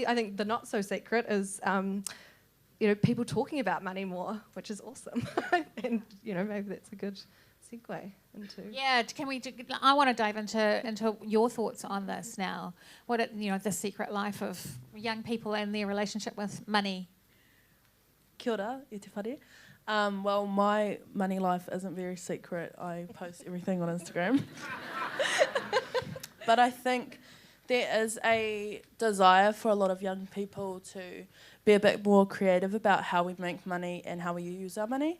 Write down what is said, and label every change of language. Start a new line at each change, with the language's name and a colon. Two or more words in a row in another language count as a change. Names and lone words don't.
English: I think the not so secret is people talking about money more, which is awesome. And maybe that's a good segue into. Yeah, I want to dive into your thoughts on this now. The secret life of young people and their relationship with money.
Māori: Kia ora, e te whare.
English: Well, my money life isn't very secret. I post everything on Instagram. But I think there is a desire for a lot of young people to be a bit more creative about how we make money and how we use our money.